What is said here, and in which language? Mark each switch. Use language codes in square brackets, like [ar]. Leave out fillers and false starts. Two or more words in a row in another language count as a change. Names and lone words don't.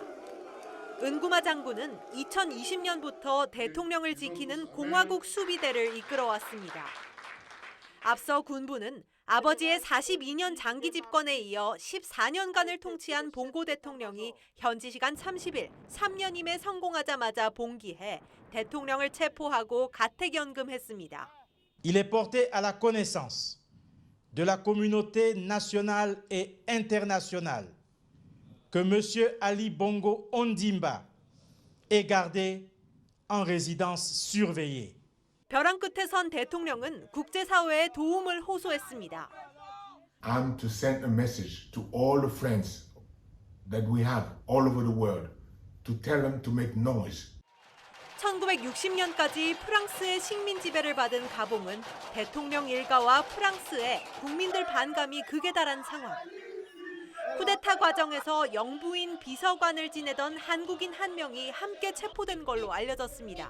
[ko] 은구마 장군은 2020년부터 대통령을 지키는 공화국 수비대를 이끌어왔습니다. 앞서 군부는 아버지의 42년 장기 집권에 이어 14년간을 통치한 봉고 대통령이 현지 시간 30일 3년임에 성공하자마자 봉기해 대통령을 체포하고 가택연금했습니다. [fr] Il est porté à la connaissance de la communauté nationale et internationale que M. Ali Bongo Ondimba est gardé en résidence surveillée. [ko] 벼랑 끝에 선 대통령은 국제사회에 도움을 호소했습니다. [en] I'm to send a message to all the friends that we have all over the world to tell them to make noise. [ko] 1960년까지 프랑스의 식민 지배를 받은 가봉은 대통령 일가와 프랑스의 국민들 반감이 극에 달한 상황. 쿠데타 과정에서 영부인 비서관을 지내던 한국인 한 명이 함께 체포된 걸로 알려졌습니다.